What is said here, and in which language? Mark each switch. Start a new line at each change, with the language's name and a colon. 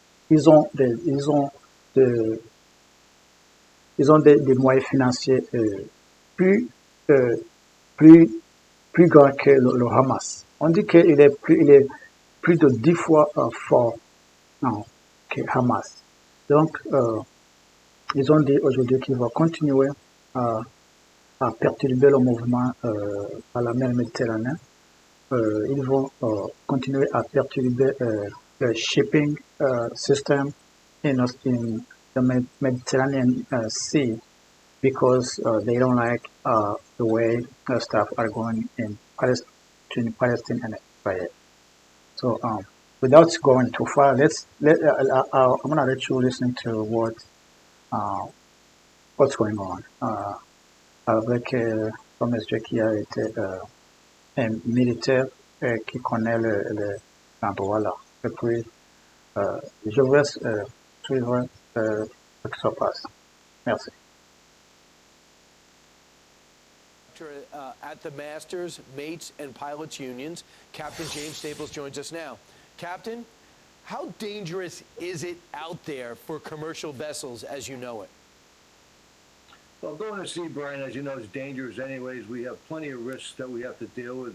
French: Ils ont de, des moyens financiers plus, euh, plus, plus grands que le Hamas. On dit qu'il il est plus de 10 fois fort non, que Hamas. Donc, ils ont dit aujourd'hui qu'ils vont continuer à perturber le mouvement à la mer Méditerranée. Ils vont continuer à perturber le
English: shipping system in the Mediterranean Sea because they don't like the way stuff are going in Palestine and Israel. So without going too far, I'm gonna let you listen to uh, what's going on
French: avec un monsieur qui a été un militaire qui connaît l'endroit là. Et puis je vous laisse suivre ce qui se passe. Merci.
English: At the Masters, Mates, and Pilots Unions, Captain James Staples joins us now. Captain, how dangerous is it out there for commercial vessels as you know it? Well, going to sea, Brian, as you know, is dangerous anyways. We have plenty of risks that we have to deal with.